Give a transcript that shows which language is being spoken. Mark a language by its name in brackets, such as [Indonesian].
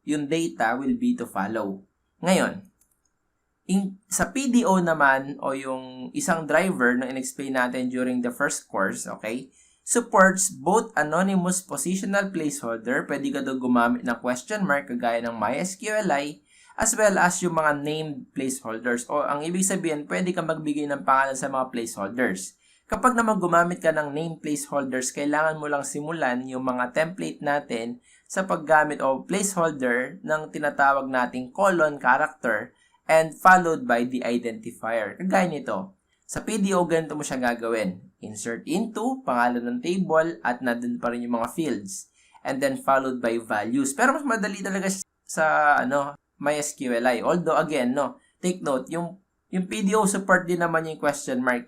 [Filipino] Yung [English] data will be to follow. [Filipino] Ngayon, sa PDO naman o yung isang driver na in-explain natin [English] during the first course, [Filipino] okay? [English] Supports both anonymous positional placeholder, [Filipino] pwede ka daw gumamit ng [English] question mark [Filipino] kagaya ng [English] MySQLi, as well as yung mga named placeholders. [Filipino] O ang ibig sabihin, pwede ka magbigay ng pangalan sa mga placeholders. Kapag naman gumamit ka ng named placeholders, kailangan mo lang simulan yung mga template natin sa paggamit o placeholder ng tinatawag nating colon character [English] and followed by the identifier. [Filipino] Kagaya nito. Sa PDO, ganito mo siya gagawin. Insert into, pangalan ng table, at nandun pa rin yung mga fields. [English] And then followed by values. [Filipino] Pero mas madali talaga sa MySQLi. [English] Although, again, take note, yung PDO support [Filipino] din naman [English] yung question mark.